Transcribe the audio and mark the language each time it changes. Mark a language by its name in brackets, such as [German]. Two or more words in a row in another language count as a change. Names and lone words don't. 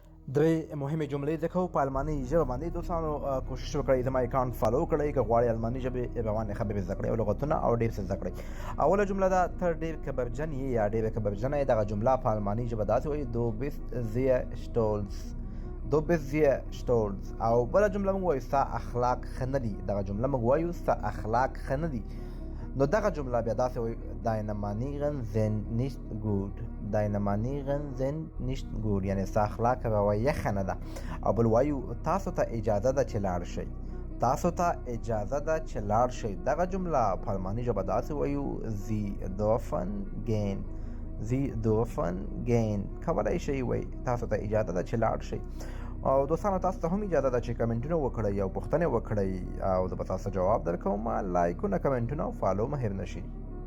[Pashto] درې مهمې جملې زده کوو په الماني ژبه باندې. دوستانو کوشش وکړئ زما اکاونټ فالو کړئ که غواړئ الماني ژبې باندې خبرې زده کړئ او لغتونه او ډېر څه زده کړئ. اوله جمله ده ته ډېر کبرجن یې یا ډېره کبرجنه یې. دغه جمله په الماني ژبه داسې وایي [German] du bist sehr stolz, du bist sehr stolz. [Pashto] او بله جمله موږ وایو ستا اخلاق ښه نه دي. دغه جمله موږ وایو ستا اخلاق ښه نه دي. نو دغه جمله بیا داسې وایي [German] deine Manieren sind nicht gut، deine Manieren sind nicht gut، [Pashto] یعنې ستا اخلاق رویه ښه نه ده. او بل وایو تاسو ته اجازه ده چې لاړ شئ، تاسو ته اجازه ده چې لاړ شئ. دغه جمله په الماني ژبه داسې وایو [German] sie dürfen gehen، sie dürfen gehen. [Pashto] کولی شئ وایي تاسو ته اجازه ده چې لاړ شئ. او دوستانو تاسو ته هم اجازه ده چې کمنټونه وکړئ او پوښتنې وکړئ او زه به تاسو ته جواب درکوم. لایکونه، کمنټونه او فالو مه هېر نه شي.